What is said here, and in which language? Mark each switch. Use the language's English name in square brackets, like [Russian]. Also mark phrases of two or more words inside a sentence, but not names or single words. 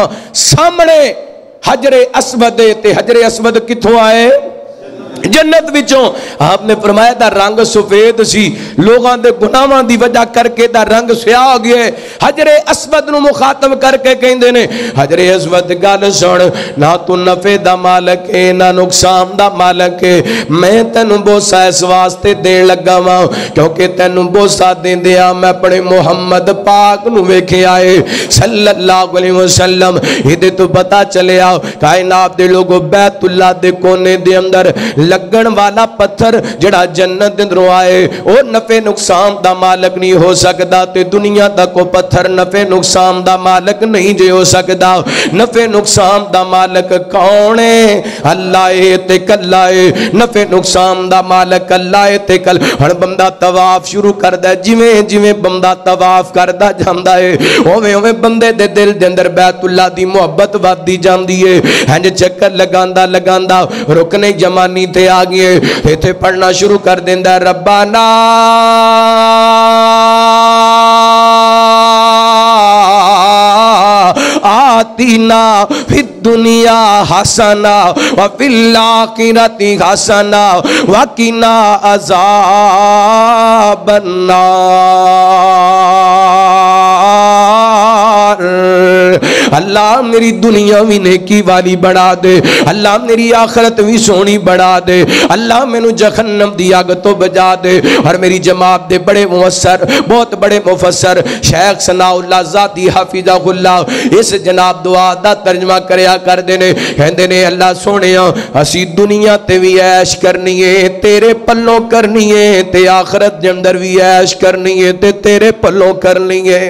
[Punjabi] سامنے حجر اسود تے حجر اسود کتھوں آئے؟ جنت وچوں۔ آپ نے فرمایا دا رنگ سفید سی، لوگاں دے گناہاں دی وجہ کر کے دا رنگ سیاہ ہو گیا ہے۔ حجر اسود نو مخاطب کر کے کہندے نے حجر اسود گل سن، نہ تو نفع دا مالک ہے نہ نقصان دا مالک ہے، میں تینوں بوسا اس واسطے دین لگا واں کیونکہ تینوں بوسا دیندیاں میں اپنے محمد پاک نو ویکھے آئے [Arabic] صلی اللہ علیہ وسلم۔ [Punjabi] ایدے تو پتہ چلیا کائنات دے لوگوں بیت اللہ دے کونے دے اندر لگن والا پتھر جڑا جنت اندروں آئے او نفع نقصان دا مالک نہیں ہو سکدا، تے دنیا دا کو پتھر نفع نقصان دا مالک نہیں جے ہو سکدا۔ نفع نقصان دا مالک کون ہے؟ اللہ ہے تے کلا ہے۔ نفع نقصان دا مالک اللہ ہے تے کل۔ ہر بندہ طواف شروع کردا ہے، جویں بندہ طواف کردا جاندا ہے اوویں بندے دے دل دے اندر بیت اللہ دی محبت ودی جاندی ہے۔ ہنج چکر لگاندا رکنے جمانی تے آگئے ایتھے پڑھنا شروع کر دیندہ [Arabic] ربنا آتینا فی الدنیا حسنا وفی الآخرۃ حسنا وقنا عذاب النار۔ [Punjabi] اللہ میری دنیا بھی نیکی والی بڑھا دے، اللہ میری آخرت بھی سونی بڑھا دے، اللہ میں نو جہنم دی آگ تو بجا دے۔ اور میری جماعت دے بڑے مفسر، بہت بڑے مفسر شیخ ثناء اللہ ذاتی حافظہ اللہ اس جناب دعا دا ترجمہ کریا کر دینے، کہندے نے اللہ سونیا اسی دنیا تے بھی عیش کرنی ہے تیرے پلوں کرنی ہے، تے آخرت جندر بھی عیش کرنی ہے تے تیرے پلوں کرنی ہے۔